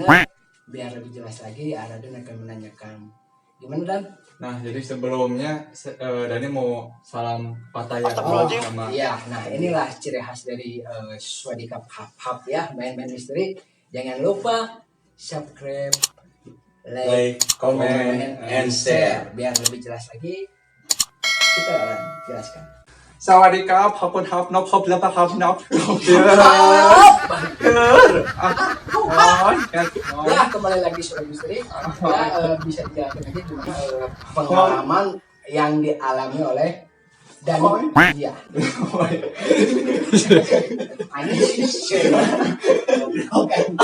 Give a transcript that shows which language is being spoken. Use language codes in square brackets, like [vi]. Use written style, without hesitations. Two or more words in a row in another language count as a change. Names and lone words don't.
[id] Biar lebih jelas lagi, Ara dan akan menanyakan gimana Dan? Nah, jadi sebelumnya Dani mau salam patah ya sama Iya, nah inilah ciri khas dari Swadikap Hap ya, main-main misteri. [en] Jangan lupa subscribe, like, comment, and share. [id] Biar lebih jelas lagi, kita akan jelaskan. [th] สวัสดีครับขอบคุณครับนพพบแล้วครับนพ [id] Ya, kembali lagi sobat misteri. Ya, bisa dijelaskan lagi gimana pengalaman yang dialami oleh Dani. Iya. Oke.